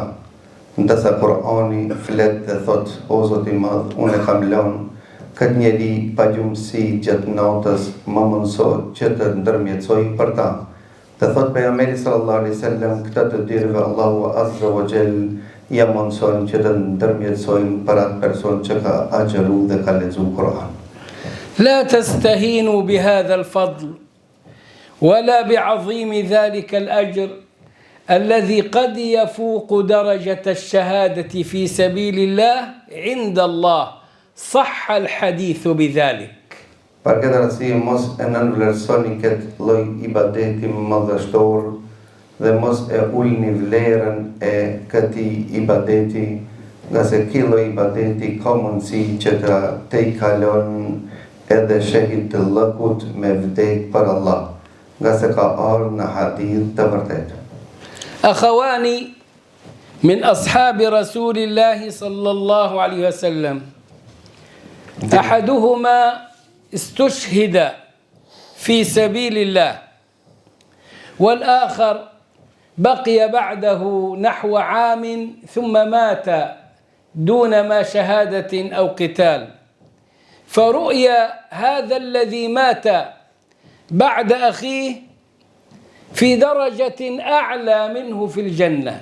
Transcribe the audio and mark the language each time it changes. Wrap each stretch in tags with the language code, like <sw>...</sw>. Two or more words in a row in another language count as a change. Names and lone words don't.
<sq>Ndërsa Kur'ani flet dhe thot, o Zoti i Madh, unë e kam lënë këtë njeri pa gjumësi gjatë natës, më mëso që të ndërmjetësoj për ta. Dhe thot pejgamberi</sq> <ar>صلى الله عليه وسلم,</ar> <sq>këta të dyrëve Allahu</sq> <ar>عز وجل</ar> <sq>ja mëson që të ndërmjetësojnë për atë person që ka agjeru dhe ka lexuar Kur'an.</sq> <ar>لا تستهينوا بهذا الفضل ولا بعظيم ذلك الأجر الذي قد يفوق درجة الشهادة في سبيل الله عند الله صح الحديث بذلك.</ar> <sq>Për këtë arsye mos e nënvlerësoni këtë lloj ibadeti madhështor dhe mos e ulni vlerën e këtij ibadeti, nga se ky lloj ibadeti ka mundësi që të i kalon edhe shehit të lëkut me vdek për Allah, nga se ka ardhur në hadith të vërtetë.</sq> <ar>أخواني من أصحاب رسول الله صلى الله عليه وسلم أحدهما استشهد في سبيل الله والآخر بقي بعده نحو عام ثم مات دون ما شهادة أو قتال، فرؤيا هذا الذي مات بعد أخيه في درجة أعلى منه في الجنة.</ar>